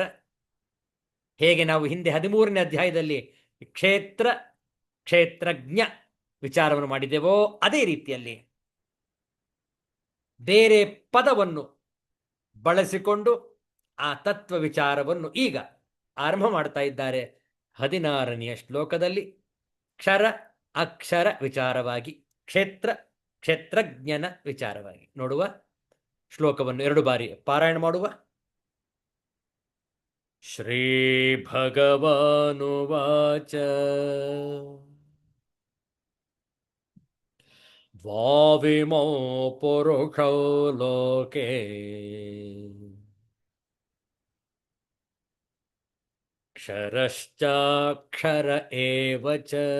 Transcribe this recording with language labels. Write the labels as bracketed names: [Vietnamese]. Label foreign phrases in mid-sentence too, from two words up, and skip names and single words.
[Kannada] ಹೇಗೆ ನಾವು ಹಿಂದೆ 13ನೇ ಅಧ್ಯಾಯದಲ್ಲಿ ಕ್ಷೇತ್ರ ಕ್ಷೇತ್ರಜ್ಞ ವಿಚಾರವನ್ನು ಮಾಡಿದೆವೋ, ಅದೇ ರೀತಿಯಲ್ಲಿ ಬೇರೆ ಪದವನ್ನು ಬಳಸಿಕೊಂಡು ಆ ತತ್ವ ವಿಚಾರವನ್ನು ಈಗ ಆರಂಭ ಮಾಡ್ತಾ ಇದ್ದಾರೆ 16ನೆಯ ಶ್ಲೋಕದಲ್ಲಿ. ಕ್ಷರ ಅಕ್ಷರ ವಿಚಾರವಾಗಿ, ಕ್ಷೇತ್ರ ಕ್ಷೇತ್ರಜ್ಞನ ವಿಚಾರವಾಗಿ ನೋಡುವ. ಶ್ಲೋಕವನ್ನು 2 ಬಾರಿ ಪಾರಾಯಣ ಮಾಡುವ. [Sanskrit] ಶ್ರೀ ಭಗವಾನುವಾಚ ದ್ವಾವಿಮೋ ಪುರುಷೋ ಲೋಕೆ क्षरश्चाक्षर एव च